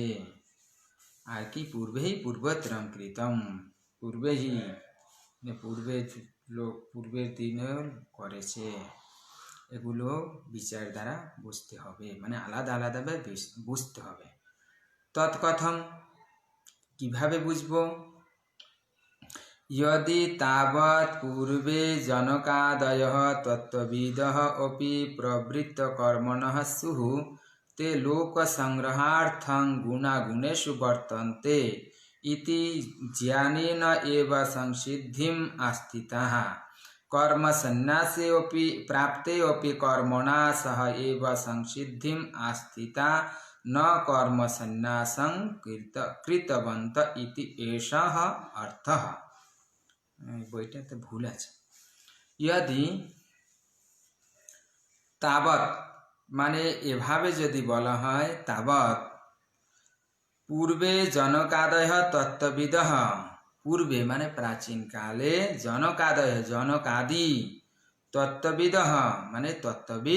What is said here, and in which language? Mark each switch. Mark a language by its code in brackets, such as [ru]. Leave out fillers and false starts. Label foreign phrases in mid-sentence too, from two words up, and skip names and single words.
[bn] আর কি [sa] পূর্বেই পূর্বতরম কৃতম, [bn] পূর্বেই পূর্বের দিনে করেছে, এগুলো বিচার দ্বারা বুঝতে হবে, মানে আলাদা আলাদাভাবে বুঝতে হবে। তৎকথম কিভাবে বুঝবো? [sa] यदि तावत् पूर्वे जनकादयः तत्त्वविदः अपि प्रवृत्तकर्मणः स्युः ते लोकसंग्रहार्थं गुणागुणेषु वर्तन्ते इति ज्ञानेन एव संसिद्धिम् आस्थिताः। कर्मसन्न्यासे अपि प्राप्ते अपि कर्मणा सह एव संसिद्धिम् आस्थिता न कर्मसन्न्यासं कृतवन्त इति एषः अर्थः। [bn] বইটাতে ভুল আছে। यदि তাবৎ মানে এভাবে যদি বলা হয়, [sa] তাবৎ পূর্বে জনকাদয় তত্ত্ববিদঃ, [bn] পূর্বে মানে প্রাচীন কালে, জনকাদয় জনকাদি, তত্ত্ববিদঃ মানে তত্ত্ববিদ